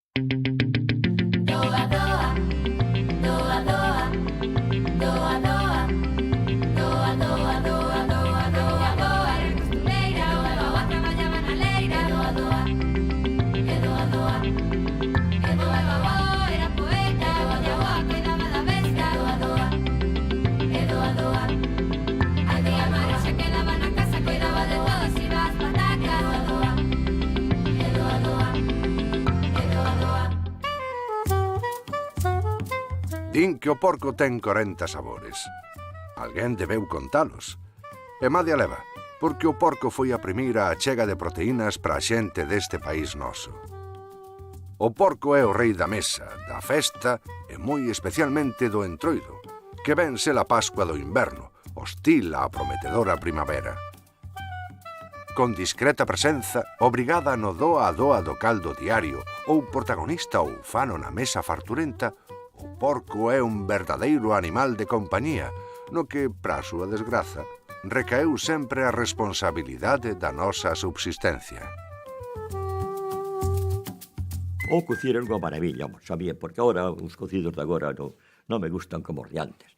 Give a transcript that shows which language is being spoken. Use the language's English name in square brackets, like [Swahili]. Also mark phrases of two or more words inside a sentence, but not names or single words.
[Galician] Doa, doa, doa, doa, doa, doa, doa, doa, doa, doa, doa, doa, era costureira, o doa traballaba na leira, doa, doa, e doa, doa, e doa, doa, era poeta, o doa cuidaba da besta, doa, doa, e doa, doa, a tía Mari se quedaba na casa, cuidaba de todos, iba ás patacas, doa, doa, e doa, doa, e doa, doa. Din que o porco ten 40 sabores. Alguén debeu contalos. E Madia leva, porque o porco foi a primeira achega de proteínas para a xente deste país noso. O porco é o rei da mesa, da festa e moi especialmente do entroido, que ven ser a Pascua do inverno, hostil á prometedora primavera. Con discreta presenza, obrigada no doa a doa do caldo diario ou protagonista ou fano na mesa farturenta, o porco é un verdadeiro animal de compañía, no que, pra súa desgraza, recaeu sempre a responsabilidade da nosa subsistencia. O cocido era unha maravilla, sabía, porque agora os cocidos de agora non me gustan como os de antes.